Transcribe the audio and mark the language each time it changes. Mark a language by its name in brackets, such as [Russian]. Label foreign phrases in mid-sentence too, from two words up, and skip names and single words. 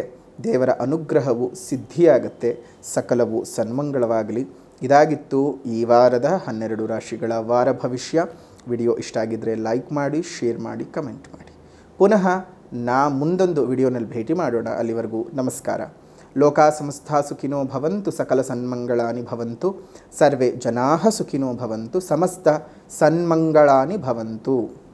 [Kannada] ದೇವರ ಅನುಗ್ರಹವು ಸಿದ್ಧಿಯಾಗುತ್ತೆ. ಸಕಲವು ಸನ್ಮಂಗಳವಾಗಲಿ. ಇದಾಗಿತ್ತು ಈ ವಾರದ 12 ರಾಶಿಗಳ ವಾರ ಭವಿಷ್ಯ. ವಿಡಿಯೋ ಇಷ್ಟ ಆಗಿದ್ದರೆ ಲೈಕ್ ಮಾಡಿ, ಶೇರ್ ಮಾಡಿ, ಕಮೆಂಟ್ ಮಾಡಿ. ಪುನಃ ಮುಂದೊಂದು ವಿಡಿಯೋನಲ್ಲಿ ಭೇಟಿ ಮಾಡೋಣ. ಅಲ್ಲಿವರೆಗೂ ನಮಸ್ಕಾರ. [Sanskrit] ಲೋಕಾ ಸಮಸ್ತಾ ಸುಖಿನೋ ಭವಂತು, ಸಕಲ ಸನ್ಮಂಗಳಾನಿ ಭವಂತು, ಸರ್ವೇ ಜನಾಃ ಸುಖಿನೋ ಭವಂತು, ಸಮಸ್ತ ಸನ್ಮಂಗಳಾನಿ ಭವಂತು.